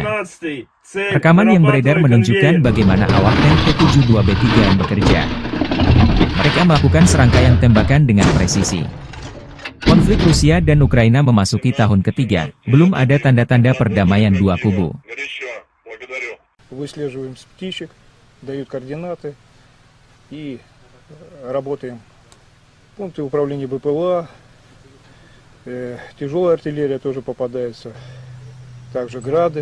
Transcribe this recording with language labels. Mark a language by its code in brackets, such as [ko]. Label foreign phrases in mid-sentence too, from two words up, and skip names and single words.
[id] Rekaman yang beredar menunjukkan bagaimana awak tank T-72B3 yang bekerja. Mereka melakukan serangkaian tembakan dengan presisi. Konflik Rusia dan Ukraina memasuki tahun ketiga, belum ada tanda-tanda perdamaian dua kubu. [ru] Работаем. Пункты управления БПЛА, тяжелая артиллерия тоже попадается, также грады.